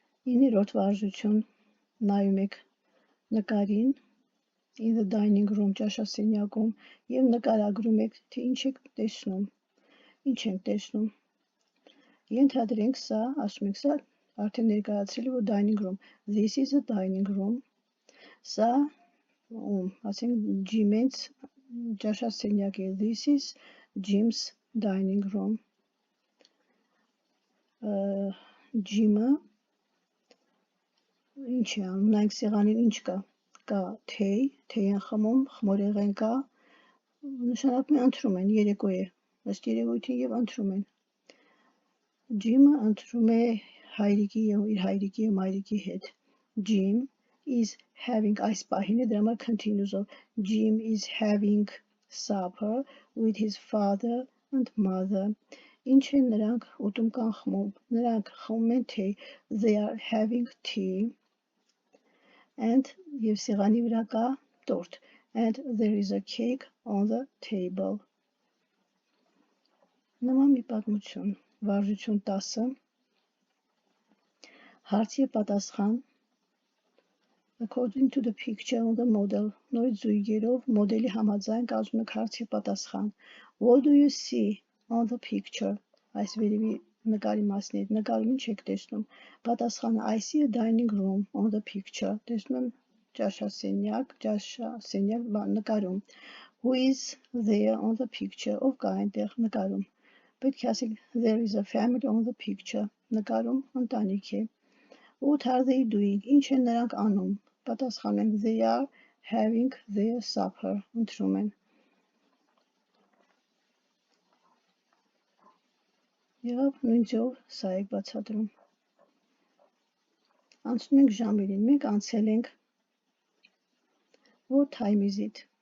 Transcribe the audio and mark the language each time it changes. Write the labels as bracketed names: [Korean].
[Armenian] 9-րդ վարժություն նայում եք նկարին [English] in the dining room [Armenian] ճաշասենյակում եւ նկարագրում եք, թե ինչ եք տեսնում։ Ինչ ենք տեսնում։ Ենթադրենք սա, ասում եք սա արդեն ներկայացրել է որ dining room. [English] This is a dining room. [Armenian] Սա, ասենք Jim-ից ճաշասենյակ է. [English] This is Jim's dining room. [Armenian] Ջիմը ինչ է անում, նայենք սեղանին ինչ կա, կա թեյ են խմում, խմորեղեն կա, նշանակում է ընթրում են, երեկո է, ըստ երևույթին եւ ընթրում են։ Ջիմը ընթրում է իր հայրիկի եւ մայրիկի հետ։ [English] Jim is having [Armenian] այս պահին է դրա համար continuous-ով [English] Jim is having supper with his father and mother. [Armenian] Ինչ են նրանք ուտում կան խմում, նրանք խմում են թեյ, [English] they are having tea and [Armenian] եւ սեղանի վրա կա տորտ [English] and there is a cake on the table. [Armenian] Նման մի պատմություն, վարժություն 10, հարց եւ պատասխան [English] according to the picture on the model, [Armenian] նորից զույգերով մոդելի համաձայն կազմում եք հարց եւ պատասխան. [English] What do you see on the picture? [Armenian] Այս վերևի նկարի մասն է, նկարում ինչ եք տեսնում։ Պատասխանը [English] I see a dining room on the picture. [Armenian] Տեսնում եմ ճաշասենյակ նկարում։ [English] Who is there on the picture? [Armenian] Ով կա այնտեղ նկարում։ Պետք է ասեք [English] there is a family on the picture. [Armenian] Նկարում ընտանիք է։ [English] What are they doing? [Armenian] Ինչ են նրանք անում։ Պատասխանում ենք [English] they are having their supper. [Armenian] Ընթրում են։ Եղավ նույն ձևով սա եք բացատրում։ Անցնում ենք ժամերին, մենք անցել ենք [English] What time is it?